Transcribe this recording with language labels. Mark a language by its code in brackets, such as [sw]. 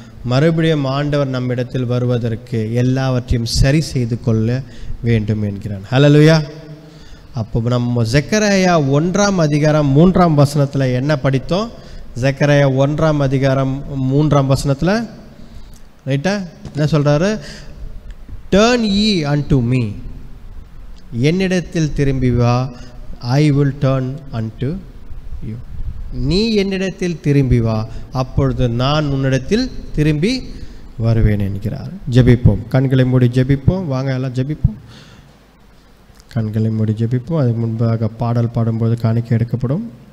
[ta] மறுபடியும் ஆண்டவர் நம்மிடத்தில் வருவதற்கு எல்லாவற்றையும் சரி செய்து கொள்ள வேண்டும் என்கிறான். ஹல்லேலூயா. அப்போ நம்ம செக்கரியா 1ஆம் அதிகாரம் 3ஆம் வசனத்தில் என்ன படித்தோம்? செக்கரியா 1ஆம் அதிகாரம் 3ஆம் வசனத்தில் ரைட்டா என்ன சொல்றாரு? [en] Turn ye unto me, [ta] என்னிடத்தில் திரும்பி வா, [en] I will turn unto you. [ta] நீ என்னிடத்தில் திரும்பி வா, அப்பொழுது நான் உன்னிடத்தில் திரும்பி வருவேன் என்கிறார். ஜெபிப்போம். கண்களை மூடி ஜெபிப்போம். வாங்க எல்லாம் ஜெபிப்போம். கண்களை மூடி ஜெபிப்போம். அதுக்கு முன்பாக பாடல் பாடும்போது காணிக்கை எடுக்கப்படும்.